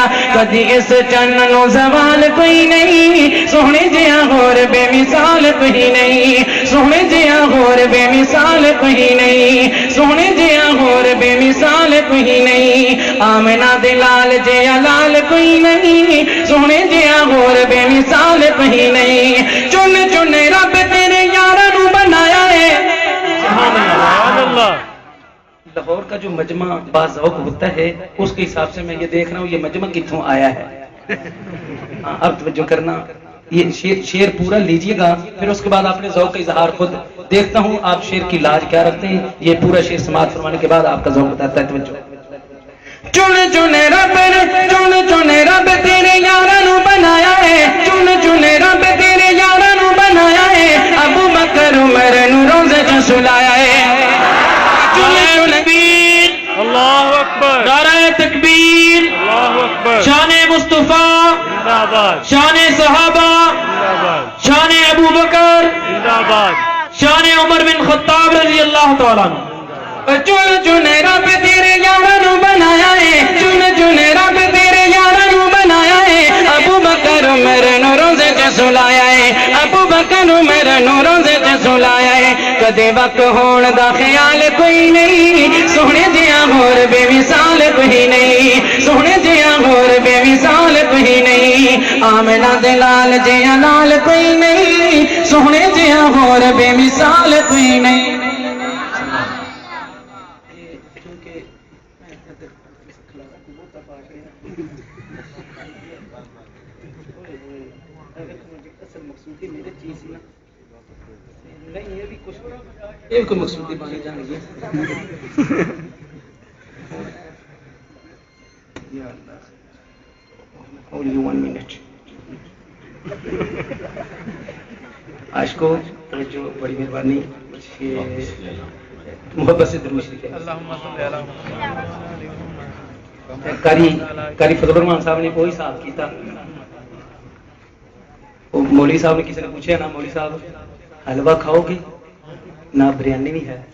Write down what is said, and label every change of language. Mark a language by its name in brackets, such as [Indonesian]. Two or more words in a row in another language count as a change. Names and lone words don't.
[Punjabi] کدی اس چن نوں سوال کوئی نہیں، سوہنے جیہا ہور بےمثال کوئی نہیں، سوہنے جیہا ہور بےمثال کوئی نہیں، سوہنے جیہا ہور بےمثال کوئی نہیں. آمنہ دے لال جیہا لال کوئی نہیں، سوہنے جیہا ہور بےمثال کوئی نہیں. چن چن رب تیرے یاراں نوں بنایا ہے. [Urdu] لاہور کا جو مجمع باذوق ہوتا ہے اس کے حساب سے میں یہ دیکھ رہا ہوں یہ مجمع کتھوں آیا ہے. اب توجہ کرنا، یہ شعر پورا لیجیے گا، پھر اس کے بعد آپ نے ذوق کا اظہار خود. دیکھتا ہوں آپ شعر کی لاج کیا رکھتے ہیں۔ یہ پورا شعر سماعت فرمانے کے بعد آپ کا ذوق بتاتا ہے. توجہ. [Punjabi] چن چن رب، چن چن رب تیرے یاراں نوں بنایا ہے، چن چن رب تیرے یاراں نوں بنایا ہے. ابو بکر عمر نوں روضے چ سلایا ہے. [Urdu] چن چن تکبیر, [Arabic] الله أكبر, [Urdu] نعرۂ تکبیر, [Arabic] الله أكبر. [Urdu] شانِ مصطفیٰ زندہ باد، شانِ صحابہ زندہ باد، شانِ ابو بکر زندہ باد، شانِ عمر بن خطاب [Arabic] رضی اللہ تعالیٰ عنہ. [Punjabi] چن چن رب تیرے یاراں نوں بنایا ہے, چن چن رب تیرے یاراں نوں بنایا ہے. ابو بکر عمر نوں روزے تے سلایا ہے, ابو بکر عمر نوں روزے تے سلایا ہے. کدے وقت ہون دا خیال کوئی نہیں, سونے جیاں ہور بے مثال کوئی نہیں, سونے جیاں ہور بے مثال کوئی نہیں. آمنہ دے لال جیاں لال کوئی نہیں, سونے جیاں ہور بے مثال کوئی نہیں. [Urdu] یہ کوئی مقصودی بانی جان گی. [English] Only 1 minute. [Urdu] عاشقوں جو بڑی مہربانی محبت سے درود شریف قاری فضل الرحمان صاحب نے وہی صاحب کیتا. مولوی صاحب نے کسی نے پوچھا نا مولوی صاحب حلوہ کھاؤ گے نہ بریانی بھی ہے.